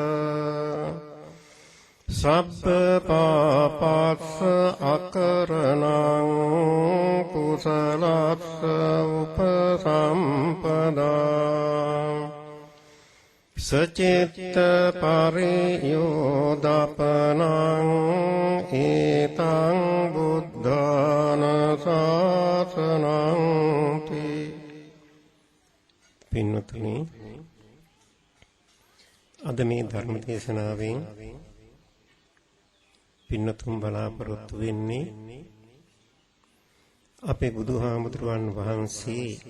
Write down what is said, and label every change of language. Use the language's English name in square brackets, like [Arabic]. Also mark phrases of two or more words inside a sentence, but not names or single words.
[Pali] සබ්බ පාපස්ස අකරණං කුසලස්ස උපසම්පදා සචිත්ත පරියෝදපනං ඒතං බුද්ධාන ශාසනං තී. [Sinhala] පින්වතුනි, අද මේ ධර්ම දේශනාවෙන් පින්වතුන් බලාපොරොත්තු වෙන්නේ අපේ බුදුහාමුදුරුවන් වහන්සේ